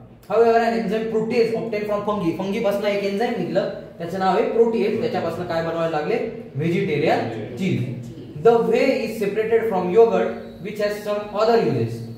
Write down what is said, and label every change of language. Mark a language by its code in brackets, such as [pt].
[en] However, an enzyme protease obtained from fungi. [mr] Fungi पासून एक enzyme निघलं, त्याचं नाव आहे प्रोटीएज. त्याच्यापासून काय बनवायला लागले? Vegetarian cheese. [en] The whey is separated from yogurt, which has some other uses.